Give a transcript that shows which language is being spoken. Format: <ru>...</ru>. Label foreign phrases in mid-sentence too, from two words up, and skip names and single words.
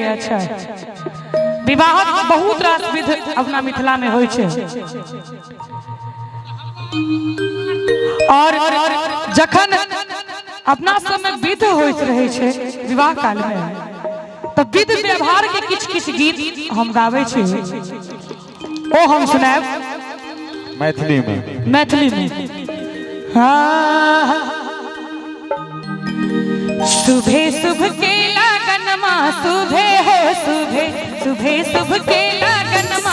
<mai>अच्छा विवाह बहुत रास विध अपना मिथिला में होइ छै और जखन अपना सब में विध होइत रहे छै विवाह काल में तो विध व्यवहार के किछ गीत हम गावे छी ओ हम सुनाब मैथिली में। हाँ सुबह शुभ के लगनमा सुबह हो सुबह शुभ के लगनमा</mai>